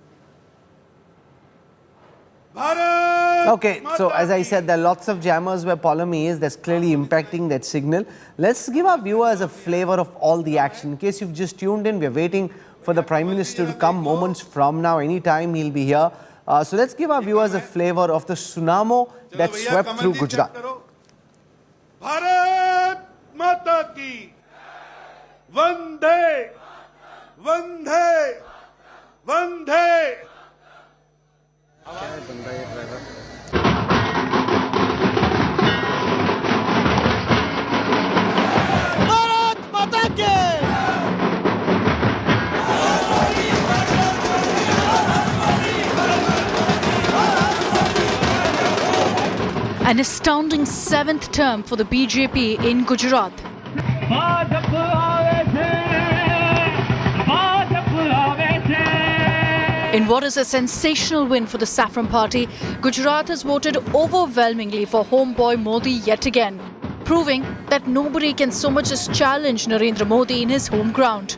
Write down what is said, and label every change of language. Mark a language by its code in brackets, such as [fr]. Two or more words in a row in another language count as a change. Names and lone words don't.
[en] Okay, so as I said, there are lots of jammers where Paulami is. That's clearly impacting that signal. Let's give our viewers a flavor of all the action. In case you've just tuned in, we're waiting for the Prime Minister to come moments from now. Anytime he'll be here. So let's give our viewers a flavor of the tsunami that swept through Gujarat. Bharat Mata Ki Vande Vande Vande. Bharat Mata Ki. An astounding 7th term for the BJP in Gujarat. In what is a sensational win for the Saffron Party, Gujarat has voted overwhelmingly for homeboy Modi yet again, proving that nobody can so much as challenge Narendra Modi in his home ground.